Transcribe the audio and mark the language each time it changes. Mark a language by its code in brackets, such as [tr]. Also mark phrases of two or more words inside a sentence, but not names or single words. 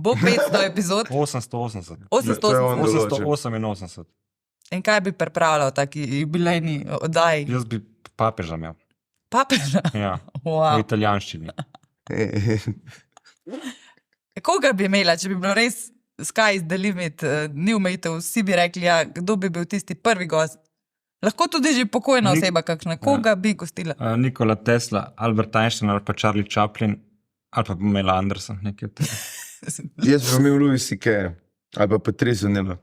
[sl] Bo 500 epizod? 880. 888. In kaj bi pripravljal taki jubilejni oddaji? Jaz bi papeža imel. Papeža? Ja, Wow. v italijanščini. Koga bi imela, če bi bilo res [en] sky is the limit, [sl] ni omejitev, vsi bi rekli, ja, kdo bi bil tisti prvi gost? Lahko tudi že pokojna oseba kakšna. Koga bi gostila? Nikola Tesla, Albert Einstein ali pa Charlie Chaplin ali pa Pamela Anderson. Jaz bi imel Louis C.K. ali pa Patricio Nelo.